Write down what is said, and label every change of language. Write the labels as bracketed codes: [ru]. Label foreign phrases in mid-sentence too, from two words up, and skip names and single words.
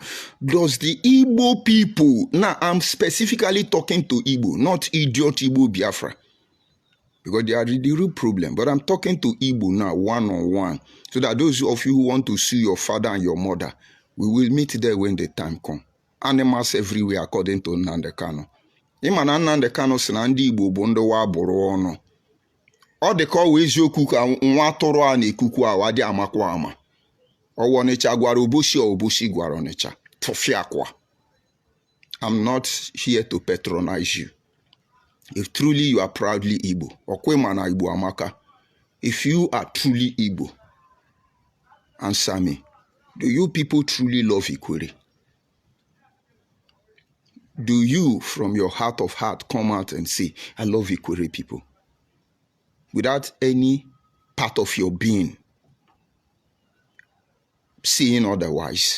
[en] Does the Igbo people, now I'm specifically talking to Igbo, not idiot Igbo Biafra, because they are the real problem, but I'm talking to Igbo now, one-on-one, so that those of you who want to sue your father and your mother, we will meet there when the time comes. Animals everywhere, according to Nnamdi Kanu. [ig] Imana Nnamdi Kanu si na ndị Igbo bụ ndị wa bụrụ ọnụ. Ọ dị ka ọ wee eziokwu ka nwa atụrụ a na-ekuku awa dị amakwa ama. Ọwụ Ọnịcha gwara Obosi, Obosi gwara Ọnịcha. Tụfịa akwa. [en] I'm not here to patronize you. If truly you are proudly Igbo, [ig] okwe mana Igbo amaka. [en] If you are truly Igbo, answer me. Do you people truly love Ikure? Do you, from your heart of heart, come out and say, I love Ikure people? Without any part of your being saying otherwise.